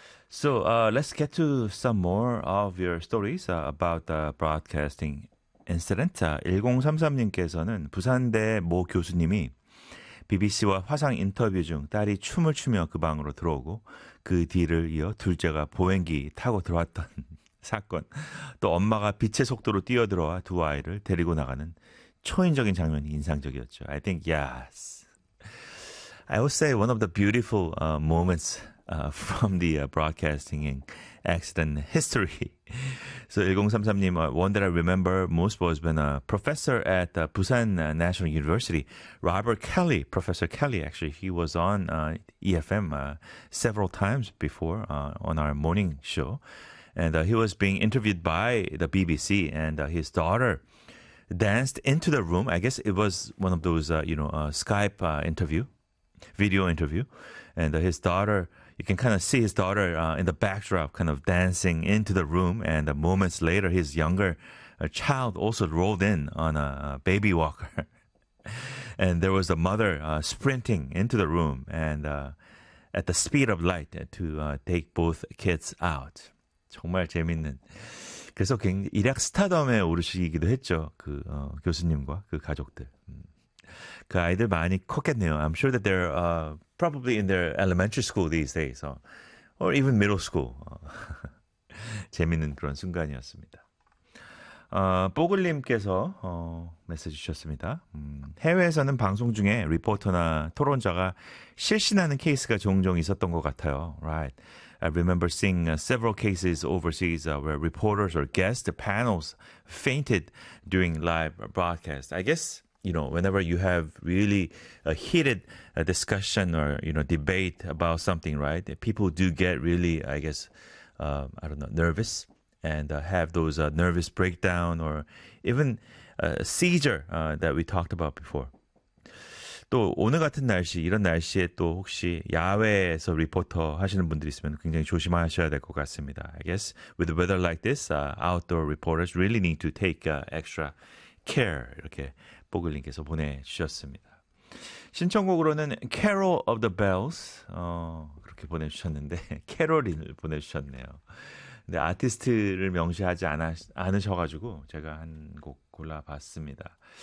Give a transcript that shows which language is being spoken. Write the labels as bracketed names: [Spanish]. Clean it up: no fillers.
[English] So let's get to some more of your stories about the broadcasting incident. [Korean] 1033님께서는 부산대 모 교수님이 BBC와 화상 인터뷰 중 딸이 춤을 추며 그 방으로 들어오고 그 뒤를 이어 둘째가 보행기 타고 들어왔던 사건, 또 엄마가 빛의 속도로 뛰어들어와 두 아이를 데리고 나가는 초인적인 장면이 인상적이었죠. [English] I think, yes. I would say one of the beautiful moments from the broadcasting accident history. So 1033님, one that I remember most was when a professor at Busan National University, Robert Kelly, Professor Kelly, actually, he was on EFM several times before on our morning show. And he was being interviewed by the BBC, and his daughter danced into the room. I guess it was one of those, Skype interview, video interview. And his daughter, you can kind of see his daughter in the backdrop kind of dancing into the room. And moments later, his younger child also rolled in on a baby walker. And there was a mother sprinting into the room and at the speed of light to take both kids out. [Korean] 정말 재밌는. 그래서 굉장히 일약 스타덤에 오르시기도 했죠. 그 교수님과 그 가족들. 그 아이들 많이 컸겠네요. [English] I'm sure that they're probably in their elementary school these days. Or even middle school. [Korean] 재밌는 그런 순간이었습니다. 뽀글님께서 메시지 주셨습니다. 해외에서는 방송 중에 리포터나 토론자가 실신하는 케이스가 종종 있었던 것 같아요. [English] Right. I remember seeing several cases overseas where reporters or guest panels fainted during live broadcast. I guess, you know, whenever you have really a heated discussion or, you know, debate about something, right? People do get really, I guess, I don't know, nervous and have those nervous breakdown or even a seizure that we talked about before. [Korean] 또 오늘 같은 날씨, 이런 날씨에 또 혹시 야외에서 리포터 하시는 분들이 있으면 굉장히 조심하셔야 될 것 같습니다. [English] I guess with the weather like this, outdoor reporters really need to take extra care. [Korean] 이렇게 보글님께서 보내주셨습니다. 신청곡으로는 Carol of the Bells 그렇게 보내주셨는데 캐롤린을 보내주셨네요. 근데 아티스트를 명시하지 않으셔가지고 제가 한 곡 골라봤습니다.